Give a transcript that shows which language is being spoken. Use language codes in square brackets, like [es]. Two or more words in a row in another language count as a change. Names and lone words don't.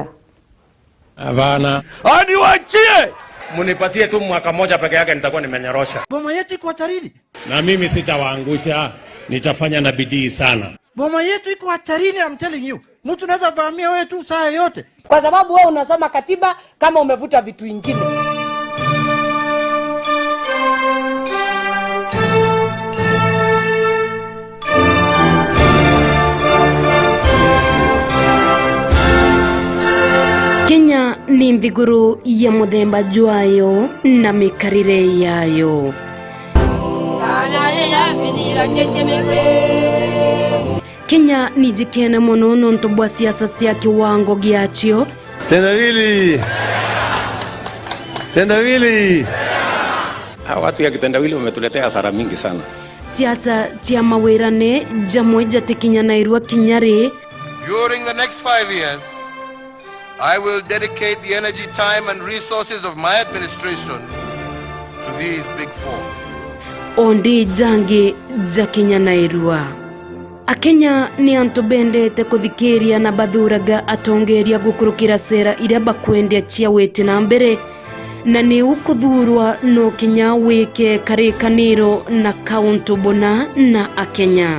[sw] Havana. Niwachie! Munipatie tu mwaka moja peke yake nitakuwa nimenyorosha. Boma yetu iko hatarini. Na mimi sitawaangusha, nitafanya na bidii sana. Boma yetu iko hatarini, [en] I'm telling you. [sw] Mtu anaweza vamia wewe tu saa yote. Kwa sababu wewe unasoma katiba kama umevuta vitu vingine. [mer] Kenya ni nthiguru ya muthemba jwayo na mikarire yayo. Kenya ni jikena muno nonto bwa siasa cia kiwango giachio. [sw] Tendawili. Watu ya kitendawili wametuletea hasara mingi sana. [mer] Siasa cia mawirane jamwe jatikinya nairwa kinyari. [en] During the next 5 years, I will dedicate the energy, time and resources of my administration to these big four. [mer] Ondi jangi jakinya nairwa. Akenya ni antobendete kuthikiria na bathuraga atongeria gukurukira sera iria bakwendea cia wete na mbere na ni ukuthurwa no Kenya wike karikaniro na kaunti bona na Akenya.